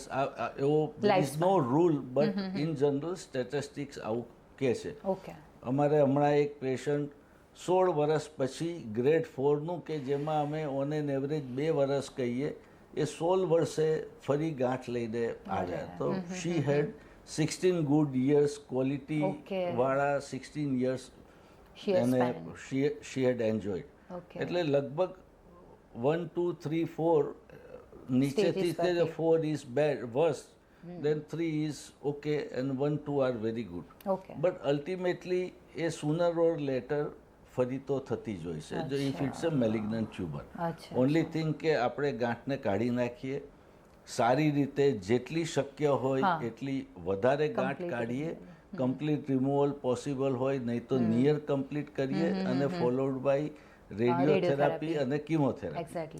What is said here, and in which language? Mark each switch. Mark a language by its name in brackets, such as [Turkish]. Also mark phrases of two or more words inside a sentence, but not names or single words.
[English] એવો is no rule but in general statistics [Gujarati] આવું કહે છે. અમારે હમણાં એક પેશન્ટ 16 વર્ષ પછી ગ્રેડ 4નું કે જેમાં અમે [English] on an average [Gujarati] 2 વર્ષ કહીએ એ 16 વર્ષે ફરી ગાંઠ લઈને આવ્યા. [English] તો she had 16 good years ક્વોલિટી વાળા 16 years એને she had enjoyed. [Gujarati] એટલે લગભગ 1, 2, 3, 4 નીચેથી [English] 4 is bad worse, then 3 is okay and 1, 2 are very good. But ultimately [Gujarati] એ [English] sooner or later [Gujarati] ફરી તો થતી જ હોય છે જો [English] if it's a malignant tumor. only thing [Gujarati] કે આપણે ગાંઠને કાઢી નાખીએ સારી રીતે જેટલી શક્ય હોય એટલી વધારે ગાંઠ કાઢીએ. [English] complete removal possible [Gujarati] હોય નહીં તો [English] near complete [Gujarati] કરીએ અને [English] followed by radiotherapy [Gujarati] અને કિમોથેરાપી.